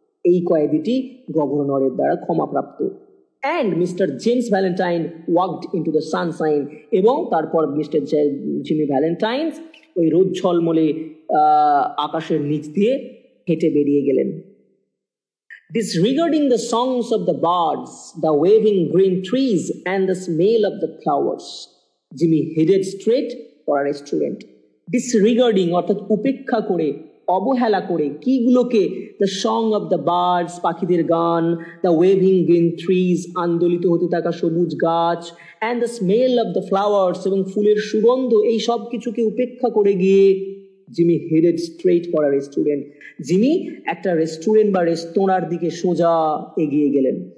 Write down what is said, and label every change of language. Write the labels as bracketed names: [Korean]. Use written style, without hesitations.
[Bangla] এই কয়েদিটি গভর্নরের দ্বারা ক্ষমাপ্রাপ্ত। [English] and mister James Valentine walked into the sunshine, [Bangla] এবং তারপর মিস্টার জিমি ভ্যালেন্টাইন ওই রোদ ঝলমলে আকাশের নিচ দিয়ে হেঁটে বেরিয়ে গেলেন। [English] Disregarding the songs of the birds, the waving green trees and the smell of the flowers, Jimmy headed straight for a restaurant. [Bangla] Disregarding অর্থাৎ উপেক্ষা করে, অবহেলা করে, কিগুলোকে? [English] the song of the birds, [Bangla] পাখিদের গান, [English] the waving green trees, [Bangla] আন্দোলিত হতে থাকা সবুজ গাছ, [English] and the smell of the flowers, [Bangla] এবং ফুলের সুগন্ধ, এই সব কিছুকে উপেক্ষা করে গিয়ে [English] Jimmy headed straight for a restaurant, [Bangla] Jimmy একটা রেস্টুরেন্ট বা রেস্তোরাঁর দিকে সোজা এগিয়ে গেলেন।